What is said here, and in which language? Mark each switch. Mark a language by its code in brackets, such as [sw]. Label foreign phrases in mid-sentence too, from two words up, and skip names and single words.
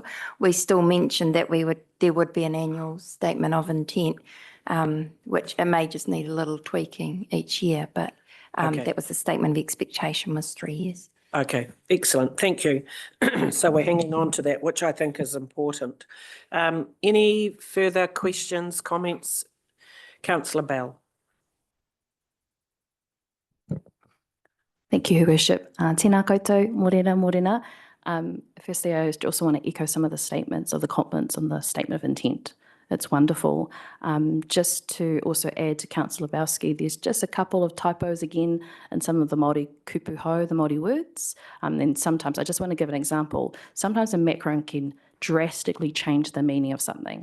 [en] We still mentioned that there would be an annual statement of intent, which it may just need a little tweaking each year, but that was the statement of expectation, was 3 years. Okay, excellent. Thank you. So we're hanging on to that, which I think is important. Any further questions, comments? Councillor Bell. Thank you, Your Worship. [mi] Tēnā koutou, morena, morena. [en] Firstly, I also want to echo some of the statements of the compliments on the statement of intent. It's wonderful. Just to also add to Councillor Lebowski, there's just a couple of typos again in some of the Māori kupuho, the Māori words. And sometimes, I just want to give an example. Sometimes a macron can drastically change the meaning of something.